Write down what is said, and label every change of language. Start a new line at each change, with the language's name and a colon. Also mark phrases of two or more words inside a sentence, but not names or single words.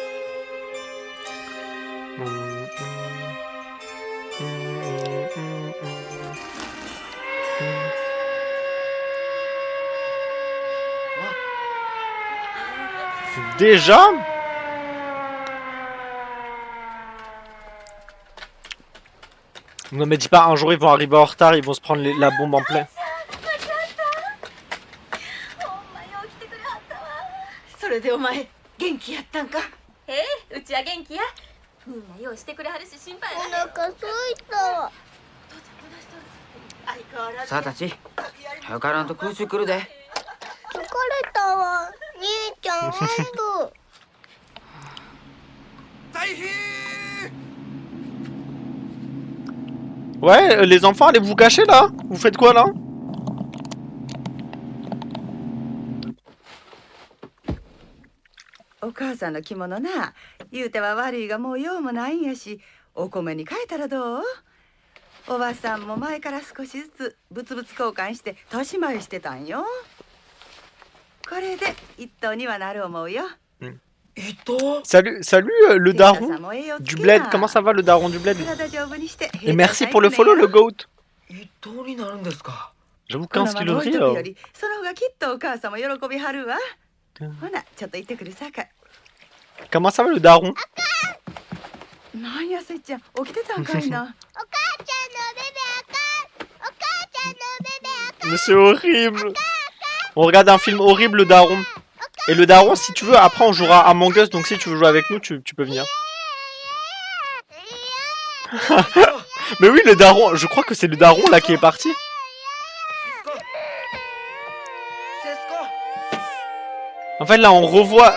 French: Déjà? Non mais dis pas, un jour ils vont arriver en retard, ils vont se prendre la bombe en plein.
Japanese: それでお前元気やったんか？うちは元気や。みんな用意してくれはるし心配おない。腹すいた相変わらずさあたち、早帰らんと空襲来るで。疲れたわ兄ちゃんおんぶ
French: Ouais, les enfants, allez vous cacher là? Vous faites quoi là?
Japanese: お母さんの着物な、言うては悪いがもう用もないんやし、お米に変えたらどう？おばさんも前から少しずつ物々交換して年前してたんよ。これで一等にはなる思うよ。
French: Salut, le daron du bled. Comment ça va le daron du bled? Et merci pour le follow, le goat. J'avoue 15 kilos de riz.
Japanese: その方がきっとお母さんも喜びはるわ。ほな、ちょっと行ってくるさかい。
French: Comment ça va le daron?
Japanese: なんやせっちゃん、起きてたんかいな。お母ちゃんのベベあかんお母ちゃんのベベあかん
French: Mais c'est horrible. On regarde un film horrible, le daron. Et le daron, si tu veux, après on jouera à Among Us, donc si tu veux jouer avec nous, tu peux venir. Mais oui, le daron, je crois que c'est le daron là qui est parti. En fait, là, on revoit.